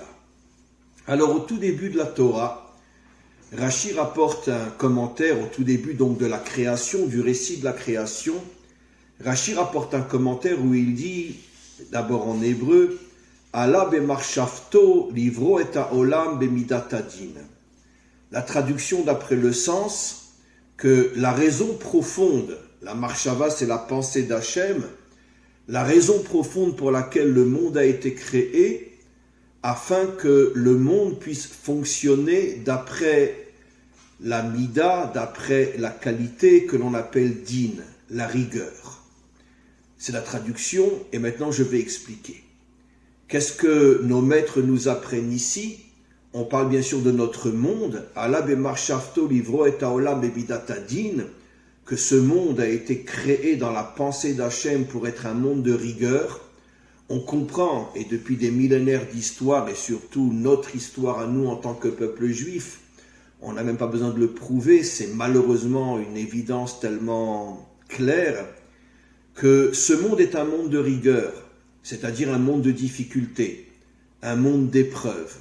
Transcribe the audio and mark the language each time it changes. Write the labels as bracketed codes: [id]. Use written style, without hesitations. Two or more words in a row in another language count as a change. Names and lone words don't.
[fr] Alors au tout début de la Torah, Rashi rapporte un commentaire au tout début donc de la création, du récit de la création. Rashi rapporte un commentaire où il dit, d'abord en hébreu, [he] עלה במחשבתו לברוא את העולם במדת הדין. [fr] La traduction d'après le sens que la raison profonde, la marshava c'est la pensée d'Hachem, la raison profonde pour laquelle le monde a été créé, afin que le monde puisse fonctionner d'après la mida, d'après la qualité que l'on appelle din, la rigueur. C'est la traduction, et maintenant je vais expliquer. Qu'est-ce que nos maîtres nous apprennent ici? On parle bien sûr de notre monde, [he] עלה במחשבתו לברוא את העולם במדת הדין, [fr] que ce monde a été créé dans la pensée d'Hachem pour être un monde de rigueur. On comprend, et depuis des millénaires d'histoire, et surtout notre histoire à nous en tant que peuple juif, on n'a même pas besoin de le prouver, c'est malheureusement une évidence tellement claire, que ce monde est un monde de rigueur, c'est-à-dire un monde de difficultés, un monde d'épreuves.